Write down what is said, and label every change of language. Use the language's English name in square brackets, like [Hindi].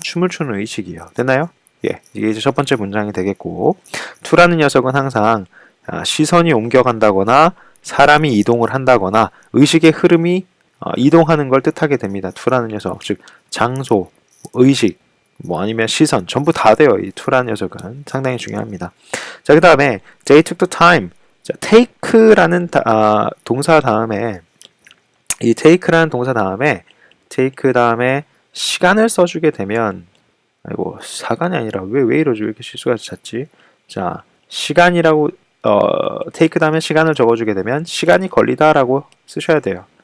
[Korean] 춤을 추는 의식이요. 됐나요? 예, 이게 이제 첫 번째 문장이 되겠고, to라는 녀석은 항상 시선이 옮겨간다거나 사람이 이동을 한다거나 의식의 흐름이 이동하는 걸 뜻하게 됩니다. to라는 녀석, 즉 장소, 의식, 뭐 아니면 시선 전부 다 돼요. 이 to라는 녀석은 상당히 중요합니다. 자, 그 다음에 [English] they took the time. [Korean] 자, take라는 동사 다음에 이 take라는 동사 다음에 take 다음에 시간을 써주게 되면 아이고 사간이 아니라 왜 이러지? 왜 이렇게 실수가 잦지? 자, 시간이라고 take 다음에 시간을 적어주게 되면 시간이 걸리다라고 쓰셔야 돼요.